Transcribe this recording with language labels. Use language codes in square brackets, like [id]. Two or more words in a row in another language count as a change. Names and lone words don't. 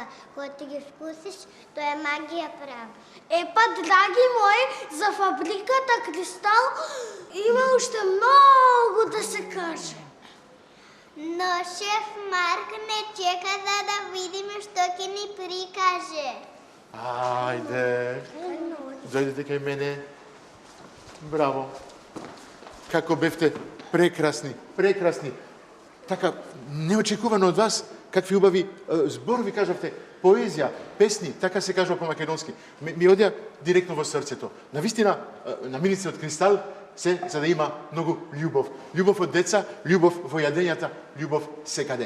[bg] Когато ги вкусиш, то е магия права. Епа, драги мои, за фабриката Кристал има още много да се каже. [mk] Но шеф Марк не чека да видим што ќе ни прикаже. Ајде. Дојдете кај мене. Bravo. Како бевте прекрасни, прекрасни. Така неочекувано от вас, какви убави зборови кажавте, поезија, песни, така се кажува по македонски. Ми одја директно во срцето. Навистина, намирници од Кристал се за да има многу љубов. Љубов од деца, љубов во јадењата, љубов секаде.